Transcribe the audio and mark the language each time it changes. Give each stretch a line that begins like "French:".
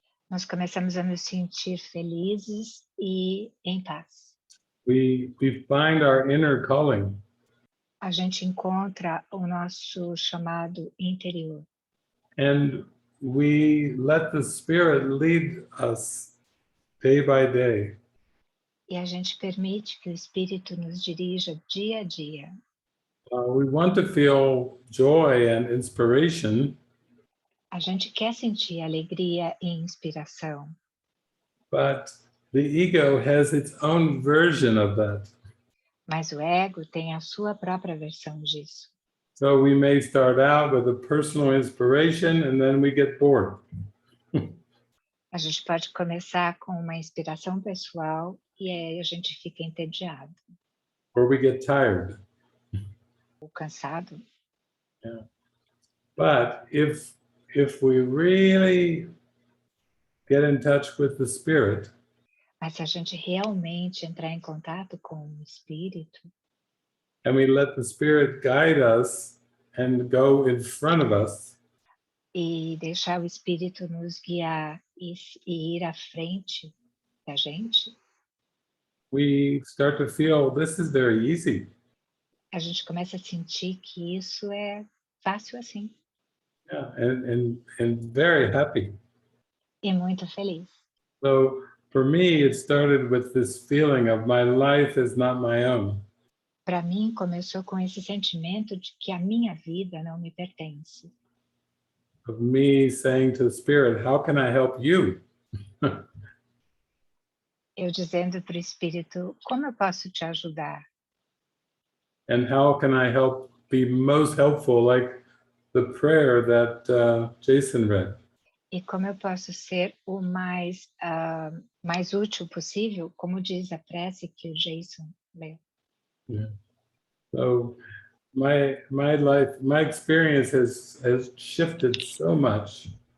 Portuguese: nós começamos a nos sentir felizes e em paz.
English: We find our inner calling.
Portuguese: A gente encontra o nosso chamado interior.
English: And we let the Spirit lead us day by day.
Portuguese: E a gente permite que o Espírito nos dirija dia a dia.
English: We want to feel joy and inspiration,
Portuguese: A gente quer sentir alegria e inspiração,
English: but the ego has its own version of that.
Portuguese: mas o ego tem a sua própria versão disso.
English: So we may start out with a personal inspiration and then we get bored.
Portuguese: A gente pode começar com uma inspiração pessoal e aí a gente fica entediado
English: Or we get tired.
Portuguese: ou cansado.
English: But if we really get in touch with the Spirit,
Portuguese: Mas se a gente realmente entrar em contato com o Espírito
English: and we let the Spirit guide us and go in front of us,
Portuguese: e deixar o Espírito nos guiar e ir à frente da gente,
English: we start to feel this is very easy.
Portuguese: a gente começa a sentir que isso é fácil assim
English: Yeah, and very happy.
Portuguese: e muito feliz.
English: So for me, it started with this feeling of my life is not my own.
Portuguese: Para mim, começou com esse sentimento de que a minha vida não me pertence.
English: Of me saying to the Spirit, how can I help you?
Portuguese: Eu dizendo para o Espírito, como eu posso te ajudar?
English: And how can I help be most helpful, like the prayer that Jason read?
Portuguese: E como eu posso ser o mais útil possível, como diz a prece que o Jason leu.
English: Yeah. So my life, my experience has shifted so much